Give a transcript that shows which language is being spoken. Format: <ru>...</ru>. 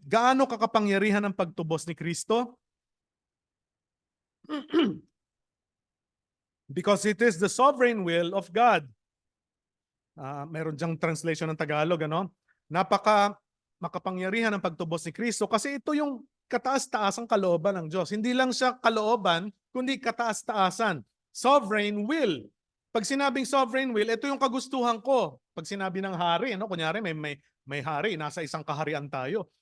<tl>Gaano kakapangyarihan ang pagtubos ni Kristo?</tl> <en>Because it is the sovereign will of God.</en> <tl>Meron diyang translation ng Tagalog, ano? Makapangyarihan ang pagtubos ni Kristo kasi ito yung kataas-taasang kalooban ng Diyos. Hindi lang siya kalooban, kundi kataas-taasan. Sovereign will. Pag sinabing sovereign will, ito yung kagustuhan ko. Pag sinabi ng hari, kunyari may hari, nasa isang kaharian tayo.</tl>